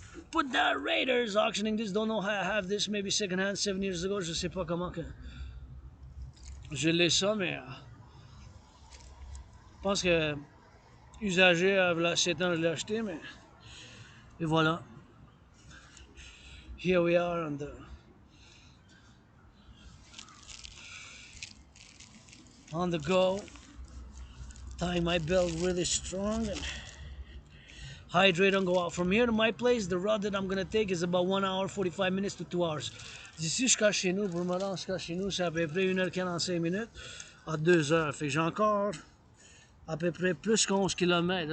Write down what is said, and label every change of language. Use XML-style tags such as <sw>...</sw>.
<en>Put that Raiders auctioning this. Don't know how I have this. Maybe secondhand 7 years ago.</en> <fr>Je sais pas comment que je l'ai ça, mais je pense que usagé à 7 ans je l'ai acheté, mais et voilà.</fr> <en>Here we are on on the go, tying my belt really strong and hydrate and go out. From here to my place, the route that I'm gonna take is about 1 hour 45 minutes to 2 hours.</en> <fr>D'ici jusqu'à chez nous, pour me rendre jusqu'à chez nous, c'est à peu près 1h45 minutes à 2 heures. Fait que j'ai encore à peu près plus qu'11 km.</fr>